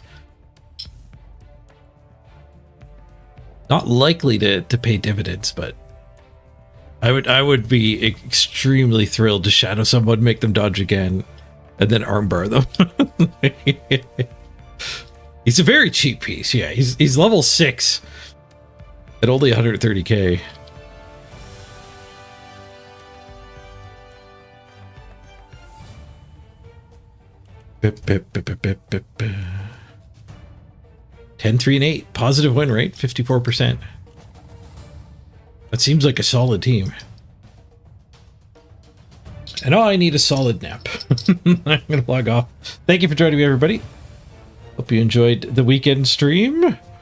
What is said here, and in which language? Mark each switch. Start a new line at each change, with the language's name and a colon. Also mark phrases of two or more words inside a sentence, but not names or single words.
English: Not likely to pay dividends, but I would be extremely thrilled to shadow someone, make them dodge again, and then armbar them. He's a very cheap piece. Yeah, he's level 6 at only 130k. Bip, bip, bip, bip, bip, bip. 10, 3, and 8. Positive win rate, 54%. That seems like a solid team. And I need a solid nap. I'm going to log off. Thank you for joining me, everybody. Hope you enjoyed the weekend stream.